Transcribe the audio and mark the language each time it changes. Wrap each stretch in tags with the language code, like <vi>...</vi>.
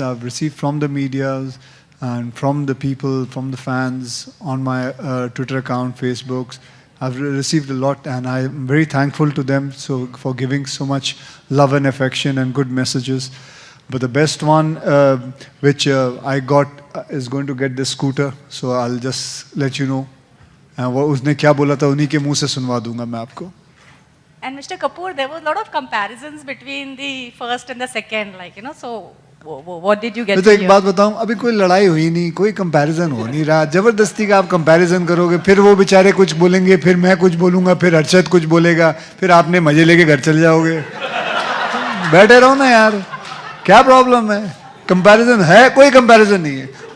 <en>I've received from the media and from the people, from the fans on my Twitter account, Facebooks. I've received a lot, and I'm very thankful to them for giving so much love and affection and good messages. But the best one, which I got, is going to get this scooter. So I'll just let you know.</en> <hi>वो उसने क्या बोला था उन्हीं के मुंह से सुनवा दूंगा मैं आपको.</hi> <en>And Mr. Kapoor, there was a lot of comparisons between the first and the second, like, you know, so what did you get to</en> <hi>तो एक</hi> <en>hear?</en> <hi>बात बताऊं, अभी कोई लड़ाई हुई नहीं, कोई कंपैरिजन हो नहीं रहा. जबरदस्ती का आप कंपैरिजन करोगे, फिर वो बेचारे कुछ बोलेंगे, फिर मैं कुछ बोलूंगा, फिर अर्शद कुछ बोलेगा, फिर आपने मजे लेके घर चले जाओगे. बैठे रहो ना यार, क्या प्रॉब्लम है? कंपैरिजन है, कोई कंपैरिजन नहीं है.</hi>